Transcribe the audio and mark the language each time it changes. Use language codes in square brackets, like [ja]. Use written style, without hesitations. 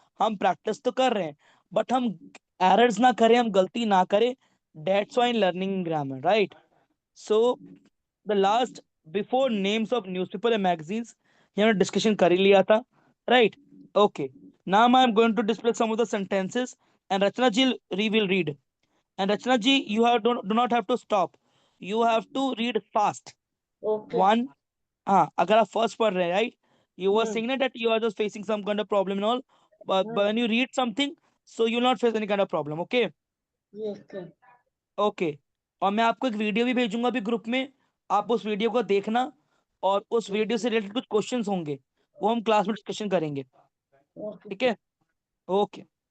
[hi] हम प्रैक्टिस तो कर रहे हैं, बट हम एरर्स ना करें, हम गलती ना करें. [en] That's why learning grammar, right. So the last, before names of newspaper and magazines, [hi] ये हमने डिस्कशन कर ही लिया था, [en] Right. Okay, now I am going to display some of the sentences and Rachna ji will read. And Rachna ji, you have do not have to stop. You have to read fast. Okay. [hi] One, अगर आप first पढ़ रहे हैं, right, [en] you were Hmm. saying that you are just facing some kind of problem and all, but when you read something, so you will not face any kind of problem. Okay. Yes, sir. Okay. [hi] और मैं आपको एक video भी भेजूंगा अभी group में, आप उस वीडियो को देखना, और उस वीडियो से रिलेटेड कुछ क्वेश्चंस होंगे, वो हम क्लास में डिस्कशन करेंगे. [en] Okay. [hi] ठीक है. ओके.